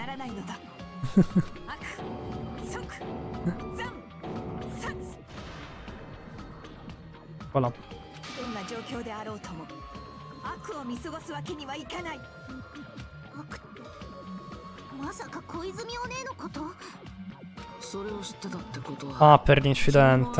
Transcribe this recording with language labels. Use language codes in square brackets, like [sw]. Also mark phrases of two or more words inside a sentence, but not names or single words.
[it] Voilà. [ja] まさか小泉お姉のこと？ [it] Ah, per l'incidente.